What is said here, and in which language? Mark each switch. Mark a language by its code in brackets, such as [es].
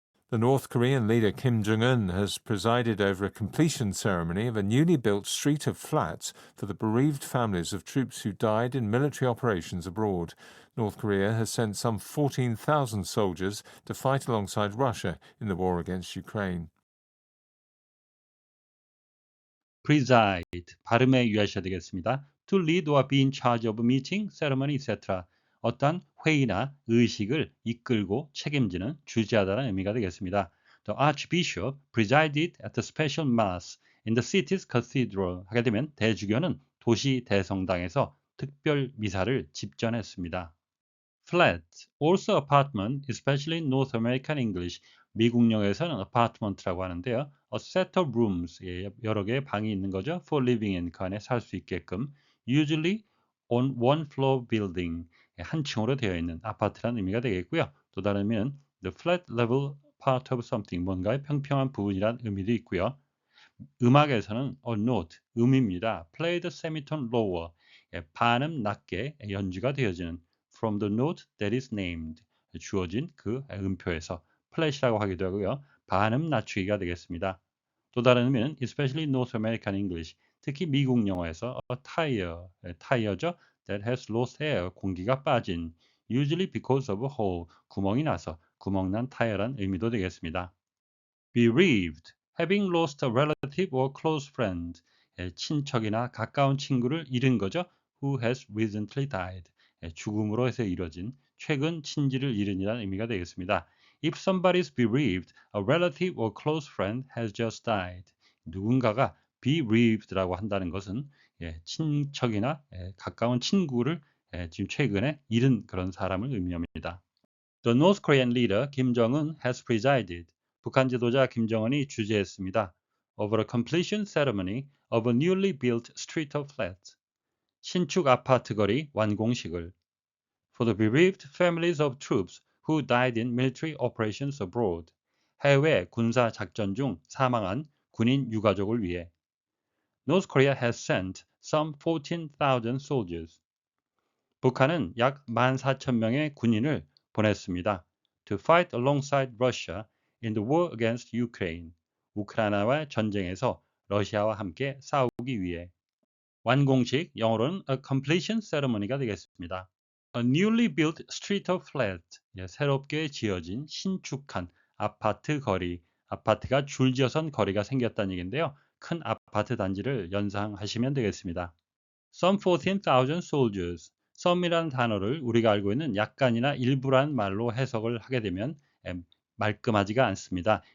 [en] The North Korean leader Kim Jong-un has presided over a completion ceremony of a newly built street of flats for the bereaved families of troops who died in military operations abroad. North Korea has sent some 14,000 soldiers to fight alongside Russia in the war against Ukraine. [ko] preside, 발음에 유의하셔야 되겠습니다. [en] to lead or be in charge of a meeting, ceremony, etc. [ko] 어떤 회의나 의식을 이끌고 책임지는 주재하다는 의미가 되겠습니다. [en] The Archbishop presided at the special mass in the city's cathedral. [ko] 하게 되면 대주교는 도시 대성당에서 특별 미사를 집전했습니다. [en] flat, also apartment, especially in North American English. [ko] 미국령에서는 apartment라고 하는데요. [en] A set of rooms, [ko] 여러 개의 방이 있는 거죠. [en] For living in, [ko] 그 안에 살 수 있게끔. [en] Usually on one floor building, [ko] 한 층으로 되어 있는 아파트라는 의미가 되겠고요. 또 다른 의미는 [en] the flat level part of something, [ko] 뭔가의 평평한 부분이라는 의미도 있고요. 음악에서는 a note, 음입니다. [en] Played semitone lower, [ko] 반음 낮게 연주가 되어지는 [en] from the note that is named, [ko] 주어진 그 음표에서 플랫이라고 하기도 하고요. 반음 낮추기가 되겠습니다. 또 다른 의미는 [en] especially North American English, [ko] 특히 미국 영어에서 [en] a tire, [ko] 타이어죠. [en] that has lost air, [ko] 공기가 빠진, [en] usually because of a hole, [ko] 구멍이 나서 구멍난 타이어란 의미도 되겠습니다. [en] bereaved, having lost a relative or close friend, [ko] 친척이나 가까운 친구를 잃은 거죠. [en] who has recently died, [ko] 죽음으로 해서 이뤄진 최근 친지를 잃은이라는 의미가 되겠습니다. [en] If somebody is bereaved, a relative or close friend has just died. [ko] 누군가가 bereaved라고 한다는 것은 친척이나 가까운 친구를 지금 최근에 잃은 그런 사람을 의미합니다. [en] The North Korean leader Kim Jong-un has presided. [ko] 북한 지도자 김정은이 주재했습니다. [en] Over a completion ceremony of a newly built street of flats. [ko] 신축 아파트 거리 완공식을. [en] For the bereaved families of troops who died in military operations abroad. [ko] 해외 군사 작전 중 사망한 군인 유가족을 위해. [en] North Korea has sent some 14,000 soldiers. [ko] 북한은 약 14,000명의 군인을 보냈습니다. [en] To fight alongside Russia in the war against Ukraine. [ko] 우크라이나와 전쟁에서 러시아와 함께 싸우기 위해. 완공식 영어로는 [en] a completion ceremony [ko] 가 되겠습니다. [en] A newly built street of flats. [ko] 새롭게 지어진 신축한 아파트 거리. 아파트가 줄지어선 거리가 생겼다는 얘기인데요. 큰 아파트 단지를 연상하시면 되겠습니다. [en] Some 14,000 soldiers. [ko] some이라는 단어를 우리가 알고 있는 약간이나 일부란 말로 해석을 하게 되면 말끔하지가 않습니다.